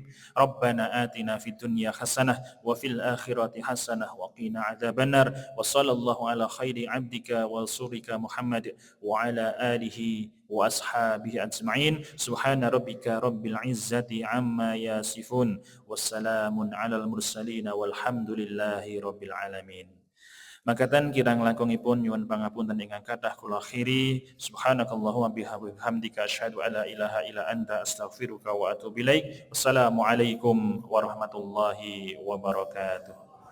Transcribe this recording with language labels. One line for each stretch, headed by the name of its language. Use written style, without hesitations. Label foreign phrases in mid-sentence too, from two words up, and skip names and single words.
Arabic: ربنا آتنا في الدنيا حسنة وفي الآخرة حسنة وقنا عذاب النار. وصلى الله على خير عبدك ورسولك محمد وعلى آله وأصحابه أجمعين. سبحان ربك رب العزة عما يصفون. والسلام على المرسلين والحمد لله رب العالمين.
Javanese: Makatan kirang langkungipun nyuwun pangapunten ingkang kathah kula akhiri.
Arabic: سبحانك اللهم وبحمدك أشهد أن لا إله إلا أنت أستغفرك وأتوب إليك. والسلام عليكم ورحمة الله وبركاته.